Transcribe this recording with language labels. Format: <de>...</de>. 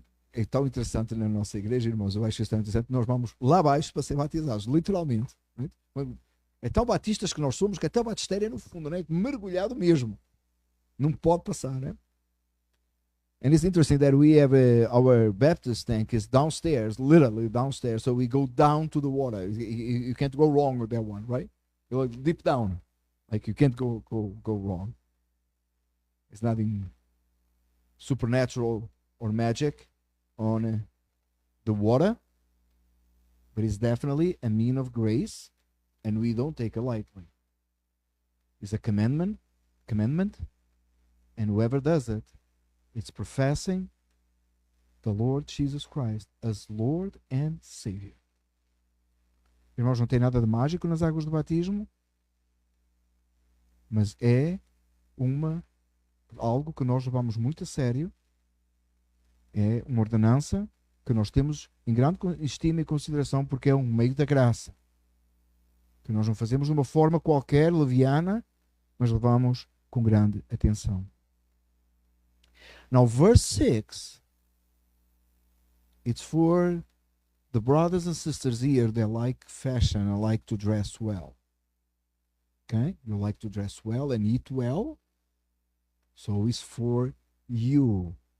<pt>É tão interessante na nossa igreja, irmãos, eu acho isso tão interessante, nós vamos lá abaixo para ser batizados, literalmente. É tão batistas que nós somos, que até o batistério é no fundo, né? Mergulhado mesmo. Não pode passar, né?</pt> <en>And it's interesting that we have our Baptist tank is downstairs, literally downstairs, so we go down to the water. You can't go wrong with that one, right? You go deep down. Like you can't go wrong. It's nothing supernatural or magic on the water, but it's definitely a mean of grace, and we don't take it lightly. It's a commandment, and whoever does it, it's professing the Lord Jesus Christ as Lord and Savior.</en> <pt>Irmãos, não tem nada de mágico nas águas do batismo, mas é algo que nós levamos muito a sério. É uma ordenança que nós temos em grande estima e consideração, porque é um meio da graça, que nós não fazemos de uma forma qualquer, leviana, mas levamos com grande atenção.</pt> <en>Now, verse 6, it's for the brothers and sisters here that like fashion and like to dress well. Okay? You like to dress well and eat well. So it's for you.</en>